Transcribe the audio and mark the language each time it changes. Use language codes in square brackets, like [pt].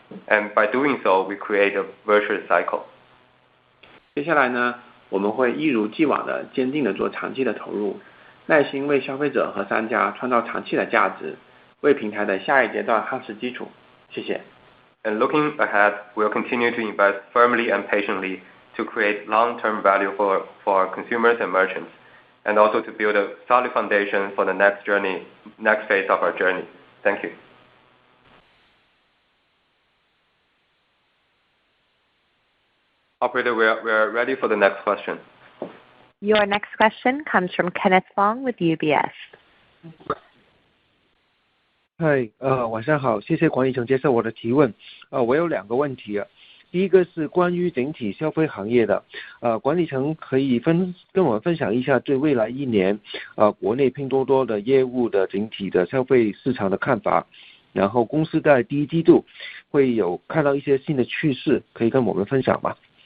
[en] And by doing so, we create a virtuous cycle. [zh] 接下来呢，我们会一如既往的坚定的做长期的投入，耐心为消费者和商家创造长期的价值，为平台的下一阶段夯实基础。谢谢。 [en] And looking ahead, we'll continue to invest firmly and patiently to create long-term value for our consumers and merchants, and also to build a solid foundation for the next phase of our journey. Thank you. Operator, we are ready for the next question. Your next question comes from Kenneth Fong with UBS. [zh] 嗨，晚上好，谢谢管理层接受我的提问。我有2个问题。第一个是关于整体消费行业的，管理层可以跟我们分享一下对未来1年，国内拼多多的业务的整体的消费市场的看法，然后公司在第1季度会有看到一些新的趋势，可以跟我们分享吗？